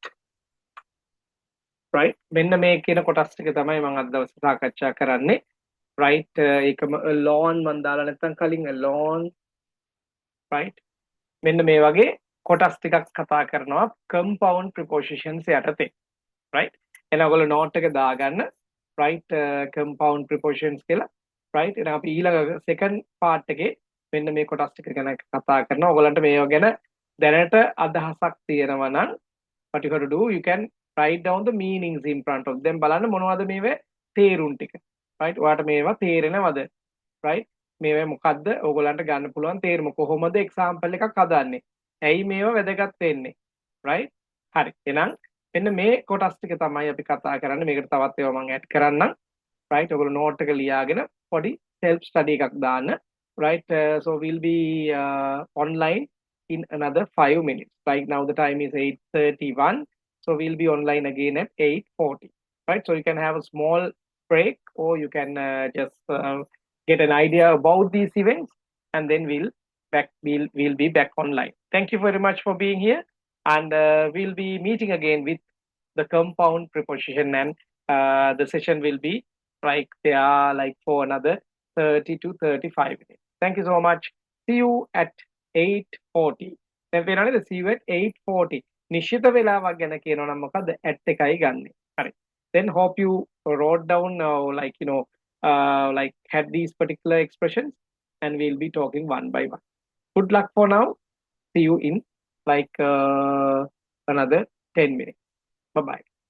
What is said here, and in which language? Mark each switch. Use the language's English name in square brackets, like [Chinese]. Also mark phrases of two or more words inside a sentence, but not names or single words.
[Sinhala] right? මෙන්න මේ කියන කොටස් ටික තමයි මම අද දවසේ සාකච්ඡා කරන්නේ. right? ඒකම alone මම දාලා නැත්නම් කලින් alone. right? මෙන්න මේ වගේ කොටස් ටිකක් කතා කරනවා [English] compound prepositions [Sinhala] යටතේ. right? එහෙනම් ඔයගොල්ලෝ note එක දාගන්න. right? [English] compound prepositions [Sinhala] කියලා. right? එහෙනම් අපි ඊළඟ [English] second part [Sinhala] එකේ මෙන්න මේ කොටස් ටික ගැන කතා කරනවා. ඔයගලන්ට මේව ගැන දැනට අදහසක් තියෙනවා නම් [English] what you have to do, you can write down the meanings in front of them. [Sinhala] බලන්න මොනවද මේවේ තේරුම් ටික. right? ඔයාලට මේවා තේරෙනවද? right? මේවා මොකද්ද? ඕගොල්ලන්ට ගන්න පුළුවන් තේරුම කොහොමද example එකක් හදන්නේ? ඇයි මේවා වැදගත් වෙන්නේ? right? හරි. එහෙනම් මෙන්න මේ කොටස් ටික තමයි අපි කතා කරන්නේ. මේකට තවත් ඒවා මම add කරන්නම්. right? ඔයගොල්ලෝ note එක ලියාගෙන පොඩි [English] self study [Sinhala] එකක් දාන්න. right? [English] So we'll be online in another 5 minutes. Right now the time is 8:31. So we'll be online again at 8:40. Right? So you can have a small break, or you can just get an idea about these events, and then we'll be back online. Thank you very much for being here, and we'll be meeting again with the compound preposition, and the session will be like for another 30 to 35 minutes. Thank you so much. See you at 8:40. [Sinhala] දැන් වෙනවද? [English] See you at 8:40. [Sinhala] නිශ්චිත වේලාවක් ගැන කියනවා නම් මොකද්ද? at එකයි ගන්නෙ. හරි. [English] Then hope you wrote down like had these particular expressions, and we'll be talking one by one. Good luck for now. See you in like another 10 minutes. Bye bye.